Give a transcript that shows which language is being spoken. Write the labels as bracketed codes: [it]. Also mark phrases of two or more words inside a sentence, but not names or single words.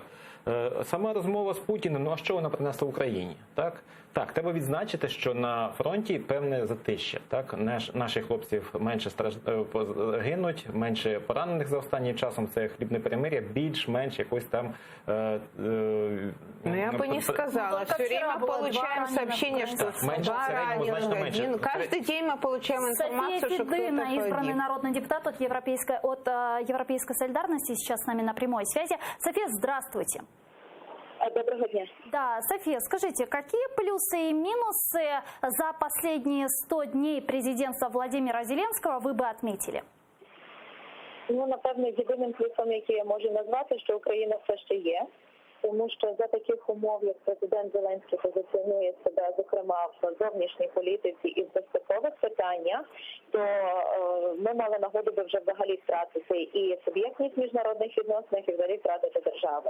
[uk] Сама розмова з Путіним, ну а що вона принесла Україні? Так, треба відзначити, що на фронті певне затища. Так? Наші хлопців менше гинуть, менше поранених за останнім часом, це хлібне перемир'я, більш-менш якось там... [ru] я бы не сказала. Все время получаем сообщение, что 2 раненых, 1. Каждый день мы получаем информацию, что кто-то погиб. София Федына, избранный депутат от Европейской солидарности, сейчас с нами на прямой связи. София, здравствуйте. Доброго дня. Да, София, скажите, какие плюсы и минусы за последние 100 дней президентства Владимира Зеленского вы бы отметили? [uk] Ну, напевно, єдиним плюсом, який я можу назвати, що Україна все ще є. тому що за таких умов, як президент Зеленський позиціонує себе, зокрема в зовнішній політиці і в безпекових питаннях, то ми мали нагоду би вже взагалі втратити і суб'єктність міжнародних відносинах, і взагалі втратити державу.